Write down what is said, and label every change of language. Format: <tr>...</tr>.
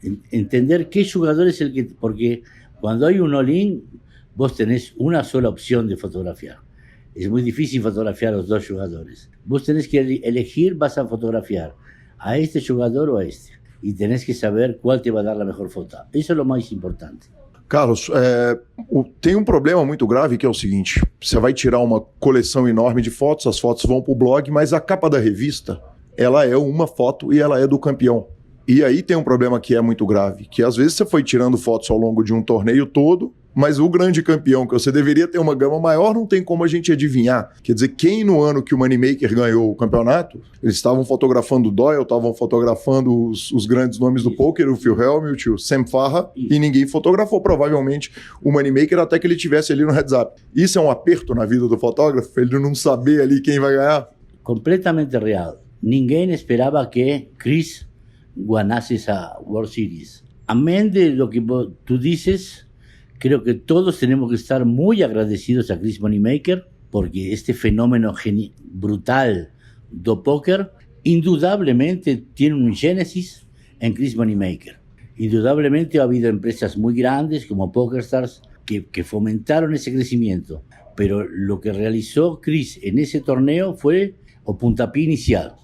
<es>Entender qué jugador es el que... Porque cuando hay un all-in, vos tenés una sola opción de fotografiar. Es muy difícil fotografiar a los dos jugadores. Vos tenés que elegir, vas a fotografiar a este jugador o a este. Y tenés que saber cuál te va a dar la mejor foto.</es> <pt>Isso é o mais importante. Carlos, tem um problema muito grave que é o seguinte: você vai tirar uma coleção enorme de fotos, as fotos vão para o blog, mas a capa da revista, ela é uma foto e ela é do campeão. E aí tem um problema que é muito grave, que às vezes você foi tirando fotos ao longo de um torneio todo, mas o grande campeão, que você deveria ter uma gama maior, não tem como a gente adivinhar. Quer dizer, quem no ano que o Moneymaker ganhou o campeonato, eles estavam fotografando o Doyle, estavam fotografando os grandes nomes do poker, o Phil Hellmuth, o Sam Farha, e ninguém fotografou, provavelmente, o Moneymaker até que ele tivesse ali no heads up. Isso é um aperto na vida do fotógrafo, ele não saber ali quem vai ganhar? Completamente real. Ninguém esperava que</pt> <es>Chris ganase esa World Series. Amén de lo que tú dices, creo que todos tenemos que estar muy agradecidos a Chris Moneymaker, porque este fenómeno brutal</es> <pt>do póker</pt> <es>indudablemente tiene un génesis en Chris Moneymaker. Indudablemente ha habido empresas muy grandes como PokerStars que fomentaron ese crecimiento, pero lo que realizó Chris en ese torneo fue o puntapié inicial.</es>